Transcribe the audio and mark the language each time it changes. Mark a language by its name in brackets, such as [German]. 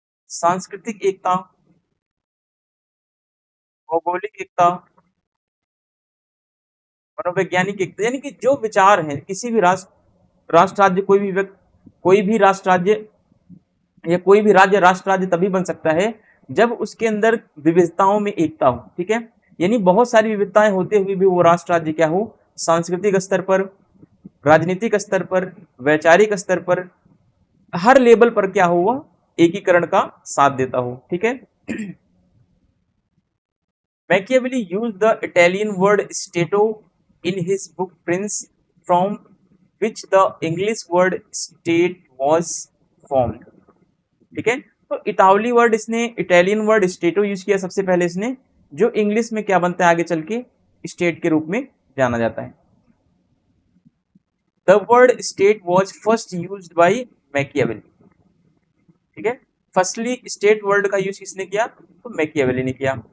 [Hindi] सांस्कृतिक एकता, भौगोलिक एकता, मनोवैज्ञानिक एकता, यानी कि जो विचार है किसी भी राष्ट्र राज्य, कोई भी राष्ट्र राज्य या कोई भी राज्य राष्ट्र राज्य तभी बन सकता है जब उसके अंदर विविधताओं में एकता हो, ठीक है। यानी बहुत सारी विविधताएं होते हुए भी वो राष्ट्र राज्य क्या हो, सांस्कृतिक स्तर पर, राजनीतिक स्तर पर, वैचारिक स्तर पर, हर लेवल पर क्या हो, वह एकीकरण का साथ देता हो, ठीक है। [English] Machiavelli used the Italian word stato in his book Prince, from which the English word state was formed, [Hindi] ठीक है। तो इटावली वर्ड, इसने इटालियन वर्ड स्टेटो यूज किया सबसे पहले इसने, जो इंग्लिश में क्या बनता है आगे चल के, स्टेट के रूप में जाना जाता है। [English] the word state was first use by Machiavelli, [Hindi] ठीक है। फर्स्टली स्टेट वर्ड का यूज किसने किया, तो मैकियावेली ने किया।